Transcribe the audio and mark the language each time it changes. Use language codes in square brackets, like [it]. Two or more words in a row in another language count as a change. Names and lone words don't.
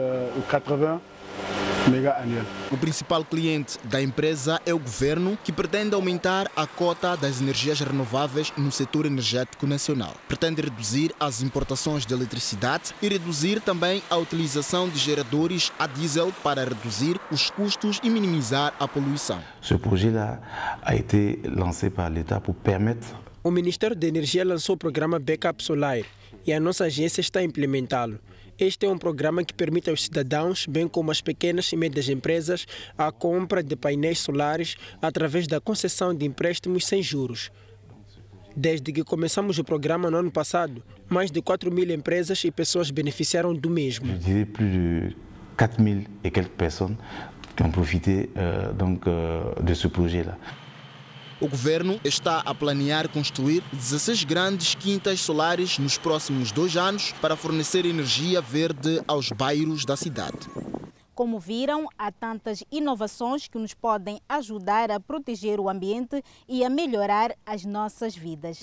[pt] O principal cliente da empresa é o governo, que pretende aumentar a cota das energias renováveis no setor energético nacional. Pretende reduzir as importações de eletricidade e reduzir também a utilização de geradores a diesel para reduzir os custos e minimizar a poluição. [fr] Ce projet-là a été lancé par l'État pour permettre. [pt] O Ministério da Energia lançou o programa Backup Solar e a nossa agência está a implementá-lo. Este é um programa que permite aos cidadãos, bem como às pequenas e médias empresas, a compra de painéis solares através da concessão de empréstimos sem juros. Desde que começamos o programa no ano passado, mais de 4.000 empresas e pessoas beneficiaram do mesmo. [fr] Je dirais plus de 4.000 et quelques personnes qui ont profité de ce projet-là. [pt] O governo está a planear construir 16 grandes quintas solares nos próximos 2 anos para fornecer energia verde aos bairros da cidade. Como viram, há tantas inovações que nos podem ajudar a proteger o ambiente e a melhorar as nossas vidas.